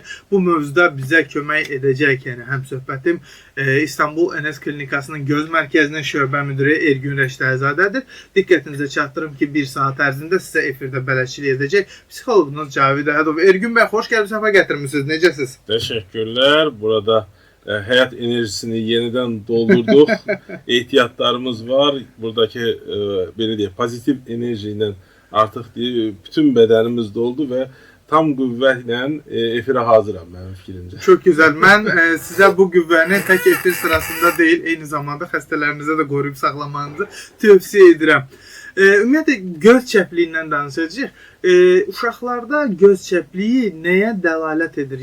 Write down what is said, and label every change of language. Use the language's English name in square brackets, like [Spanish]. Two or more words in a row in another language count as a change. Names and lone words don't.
[Azerbaijani] Bu mövzuda bizə kömək edəcək, yəni həmsöhbətim İstanbul Enes Klinikasının göz mərkəzinin şöbə müdiri Ergün Rəşdəhzadədir. Diqqətinizə çatdırım ki, 1 saat ərzində sizə efirdə bələdçilik edəcək psixoloqunuz Cavid Əhədov. Ergün bəy, xoş gəlib, səfa gətirmisiniz. Necəsiz? [Turkish] Teşekkürler. Burada hayat enerjisini yeniden doldurduk. İhtiyatlarımız var. Buradaki pozitif enerjiyle artık bütün bedenimiz doldu ve [Azerbaijani] tam qüvvətlə efirə hazıram mənim fikrimcə. [Turkish] Çok güzel. [Azerbaijani] Mən sizə bu qüvvəni tək efir sırasında deyil, eyni zamanda xəstələrinizə də qoruyub saxlamanızı tövsiyə edirəm. Ümumiyyətlə, göz çəpliyindən danışacağıq. Uşaqlarda göz çəpliyi nəyə dəlalət edir?